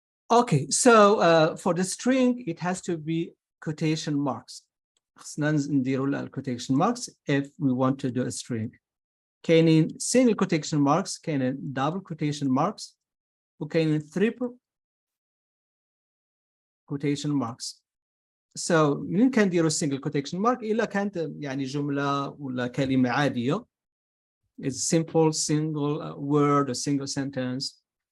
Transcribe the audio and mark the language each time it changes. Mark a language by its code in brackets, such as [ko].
[en] Okay, so for the string, it has to be quotation marks. Quotation marks if we want to do a string. [ar] كاينين single quotation marks, كاينين double quotation marks, وكاينين triple quotation marks. So منين كنديروا single quotation mark إلا كانت يعني جملة ولا كلمة عادية. [en] It's simple single word or single sentence.